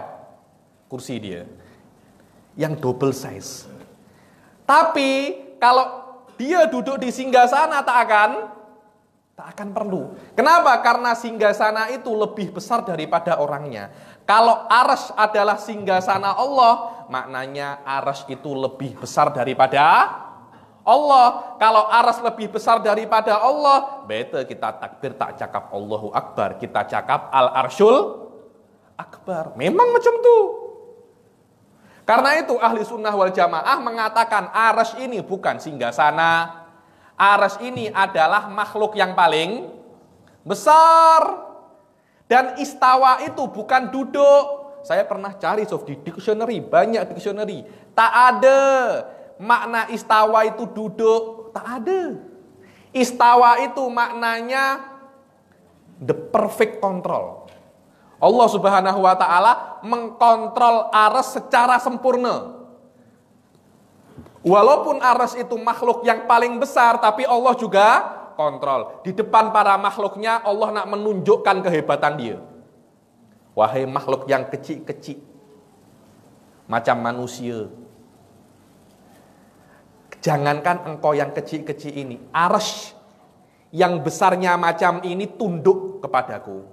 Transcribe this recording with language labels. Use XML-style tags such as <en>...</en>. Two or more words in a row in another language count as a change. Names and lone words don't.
<ms>Kursi dia. Yang</ms> <en>double size.</en> <ms>Tapi kalau dia duduk di singgasana tak akan perlu. Kenapa? Karena singgasana itu lebih besar daripada orangnya. Kalau arasy adalah singgasana Allah, maknanya arasy itu lebih besar daripada Allah. Kalau arasy lebih besar daripada Allah, betul kita takbir tak cakap</ms> <ar>الله أكبر,</ar> <ms>kita cakap</ms> <ar>العرش الأكبر.</ar> <ms>Memang macam itu. Karena itu</ms> <ar>أهل السنة والجماعة</ar> <ms>mengatakan arsy ini bukan singgasana. Arsy ini adalah makhluk yang paling besar. Dan istawa itu bukan duduk. Saya pernah cari di dictionary, banyak dictionary. Tak ada makna istawa itu duduk. Tak ada. Istawa itu maknanya</ms> <en>the perfect control.</en> <ms>Allah</ms> <ar>سبحانه وتعالى</ar> <ms>mengkontrol arsy secara sempurna. Walaupun arsy itu makhluk yang paling besar, tapi Allah juga kontrol. Di depan para makhluknya Allah nak menunjukkan kehebatan dia. Wahai makhluk yang kecil-kecil, macam manusia, jangankan engkau yang kecil-kecil ini, arsy yang besarnya macam ini tunduk kepadaku.</ms>